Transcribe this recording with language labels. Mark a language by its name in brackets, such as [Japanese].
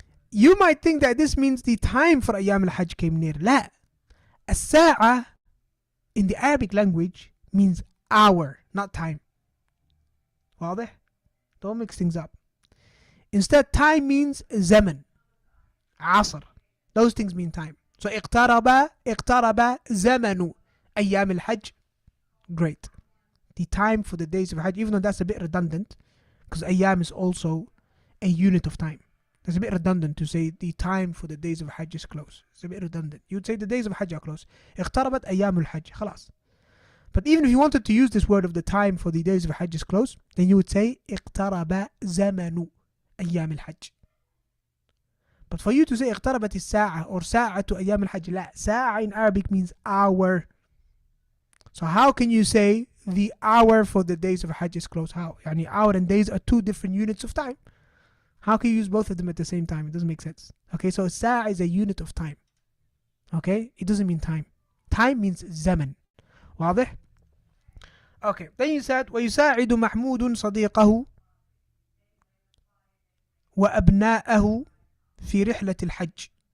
[English] You might think that this means the time for أيام الحج came near. [Arabic] لا. [English] الساعة in the Arabic language means hour, not time. [Arabic] واضح? [English] Don't mix things up. Instead, time means زمن, عصر. Those things mean time. [Arabic] So اقترب زمن أيام الحج. [English] Great. The time for the days of Hajj, even though that's a bit redundant, because أيام is also a unit of time. It's a bit redundant to say the time for the days of Hajj is close. It's a bit redundant. You'd say the days of Hajj are close. [Arabic] اقتربت أيام الحج. خلاص. [English] But even if you wanted to use this word of the time for the days of Hajj is close, then you would say [Arabic] اقترب زمن أيام الحج. [English] But for you to say [Arabic] اقتربت الساعة [English] or [Arabic] ساعة أيام الحج, لا. [English] ساعة in Arabic means hour. So how can you say the hour for the days of Hajj is close? How? Yani hour and days are two different units of time. How can you use both of them at the same time? It doesn't make sense. Okay, so sa'a is a unit of time. Okay, it doesn't mean time. Time means zaman. [Arabic] واضح? [English] Okay, then you said [Arabic] ويساعد محمود صديقه وأبناءه في رحلة الحج.